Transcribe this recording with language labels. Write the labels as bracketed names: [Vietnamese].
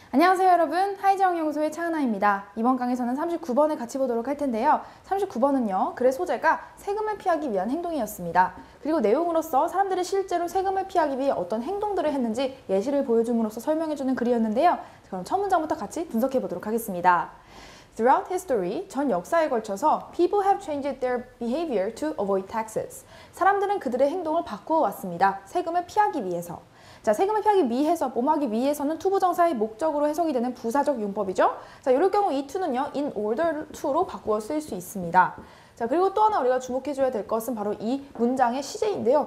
[Korean] 안녕하세요 여러분, 하이지영연구소의 차은아입니다. 이번 강의에서는 39번을 같이 보도록 할 텐데요. 39번은요, 글의 소재가 세금을 피하기 위한 행동이었습니다. 그리고 내용으로서 사람들이 실제로 세금을 피하기 위해 어떤 행동들을 했는지 예시를 보여줌으로써 설명해주는 글이었는데요. 그럼 첫 문장부터 같이 분석해 보도록 하겠습니다. [English] Throughout history, [Korean] 전 역사에 걸쳐서 [English] people have changed their behavior to avoid taxes. [Korean] 사람들은 그들의 행동을 바꾸어 왔습니다. 세금을 피하기 위해서. 자, 세금을 피하기 위해서, 뭐하기 위해서는 투부정사의 목적으로 해석이 되는 부사적 용법이죠. 자, 이럴 경우 이 to는 in order to로 바꾸어 쓸 수 있습니다. 자, 그리고 또 하나 우리가 주목해줘야 될 것은 바로 이 문장의 시제인데요.